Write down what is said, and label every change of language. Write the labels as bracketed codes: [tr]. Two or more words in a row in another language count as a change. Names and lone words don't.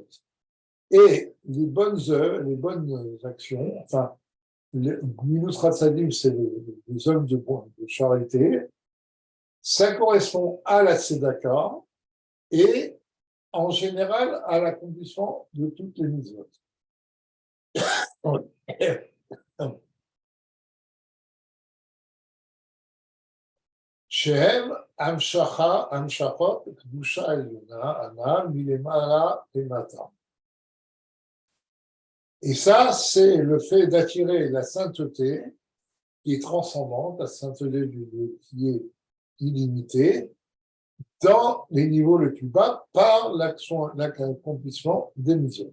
[fr] Et les bonnes œuvres, les bonnes actions, enfin, [he] גמילות חסדים, [fr] c'est les œuvres de charité, ça correspond à la Tzedaka et en général à l'accomplissement de toutes les mitzvot. [he] שהם המשכות קדושה עליונה, הנ"ל מלמעלה למטה. [fr] Et ça, c'est le fait d'attirer la sainteté qui est transcendante, la sainteté de Dieu qui est illimitée, dans les niveaux les plus bas par l'accomplissement des mitzvot.